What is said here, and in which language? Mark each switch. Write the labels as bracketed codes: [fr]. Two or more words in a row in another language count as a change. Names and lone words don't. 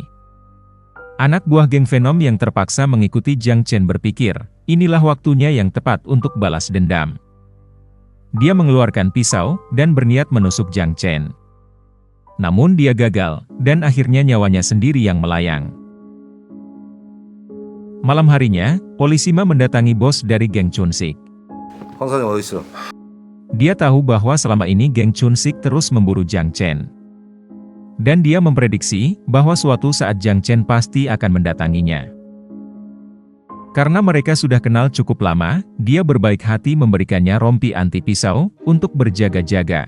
[id] Anak buah geng Venom yang terpaksa mengikuti Jiang Chen berpikir, inilah waktunya yang tepat untuk balas dendam. Dia mengeluarkan pisau, dan berniat menusuk Jiang Chen. Namun dia gagal, dan akhirnya nyawanya sendiri yang melayang. Malam harinya, polisi Ma mendatangi bos dari geng Chunsik. [ko] 황 사장 어디 있어? [id] Dia tahu bahwa selama ini geng Chunsik terus memburu Jiang Chen. Dan dia memprediksi bahwa suatu saat Jiang Chen pasti akan mendatanginya. Karena mereka sudah kenal cukup lama, dia berbaik hati memberikannya rompi anti pisau untuk berjaga-jaga.